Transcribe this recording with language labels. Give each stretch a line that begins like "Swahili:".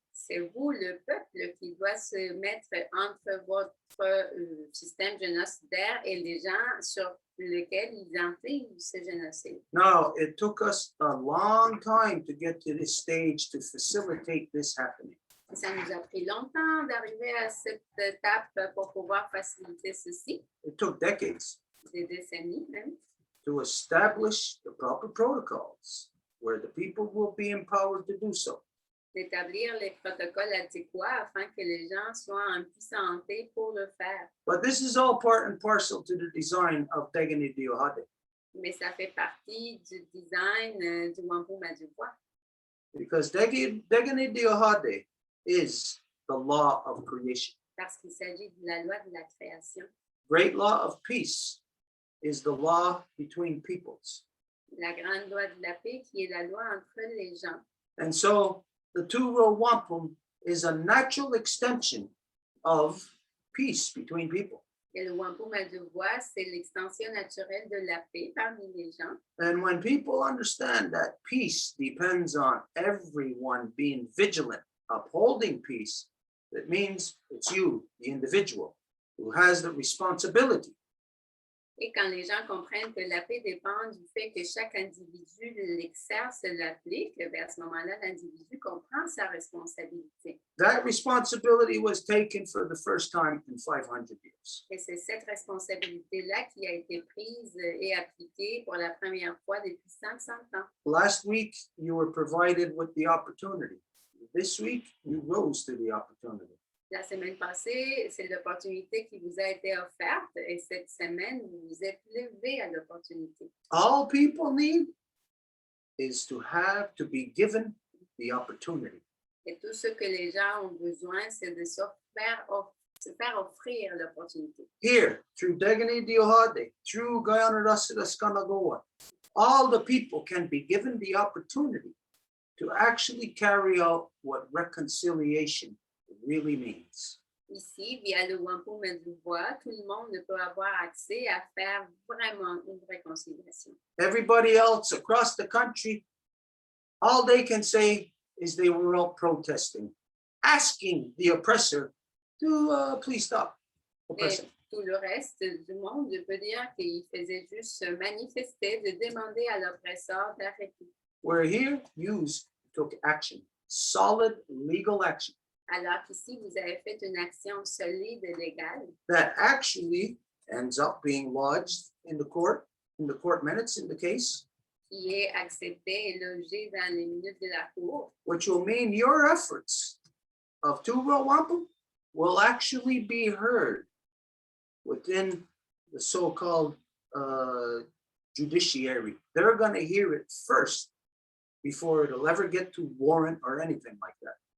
French: C'est vous, le peuple, qui doit se mettre entre votre système génocidaire et les gens sur lesquels ils infligent ce génocide.
English: Now, it took us a long time to get to this stage to facilitate this happening.
French: Ça nous a pris longtemps d'arriver à cette étape pour pouvoir faciliter ceci,
English: It took decades
French: des décennies même,
English: to establish the proper protocols where the people will be empowered to do so.
French: d'établir les protocoles adéquats afin que les gens soient en santé pour le faire.
English: But this is all part and parcel to the design of Degani Diohade,
French: Mais ça fait partie du design du Wampum à Deux,
English: because Degani Diohade is the law of creation.
French: parce qu'il s'agit de la loi de la création.
English: Great law of peace is the law between peoples.
French: La grande loi de la paix qui est la loi entre les gens.
English: And so the two-row wampum is a natural extension of peace between people.
French: Et le Wampum à Deux voies, c'est l'extension naturelle de la paix parmi les gens.
English: And when people understand that peace depends on everyone being vigilant, upholding peace, it means it's you, the individual, who has the responsibility
French: Et quand les gens comprennent que la paix dépend du fait que chaque individu l'exerce, l'applique, à ce moment-là, l'individu comprend sa responsabilité.
English: That responsibility was taken for the first time in 500 years.
French: Et c'est cette responsabilité-là qui a été prise et appliquée pour la première fois depuis 500 ans.
English: Last week, you were provided with the opportunity. This week, you rose to the opportunity.
French: La semaine passée, c'est l'opportunité qui vous a été offerte et cette semaine, vous vous êtes levé à l'opportunité.
English: All people need is to be given the opportunity.
French: Et tout ce que les gens ont besoin, c'est de se faire offrir l'opportunité.
English: Here, through Degani Diohade, through Guyana Rasida Skanagoa, all the people can be given the opportunity to actually carry out what reconciliation really means.
French: Ici, via le Wampum à Deux voies, tout le monde peut avoir accès à faire vraiment une réconciliation.
English: Everybody else across the country, all they can say is they were out protesting, asking the oppressor to please stop oppressing.
French: Et tout le reste du monde peut dire qu'il faisait juste se manifester, de demander à l'oppresseur d'arrêter.
English: Where here, you took action, solid legal action.
French: Alors qu'ici, vous avez fait une action solide et légale
English: That actually ends up being lodged in the court minutes in the case,
French: qui est acceptée et logée dans les minutes de la cour,
English: which will mean your efforts of two-row wampum will actually be heard within the so-called judiciary. They're going to hear it first before it'll ever get to warrant or anything like that.